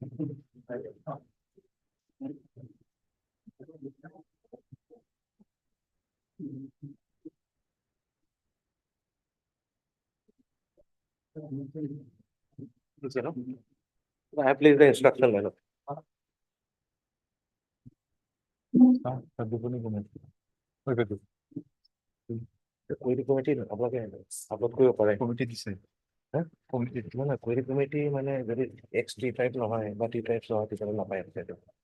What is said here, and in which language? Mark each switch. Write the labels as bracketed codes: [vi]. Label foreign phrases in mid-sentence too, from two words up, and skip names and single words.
[en] I have placed the instruction, madam. Query committee [as] upload কৰিব পাৰে। Committee দিছে। হ্যাঁ committee মানে [en] query committee [as] মানে যদি X3 type নহয় বা T type নহয় তেতিয়াহ'লে নাপায় সেইটো।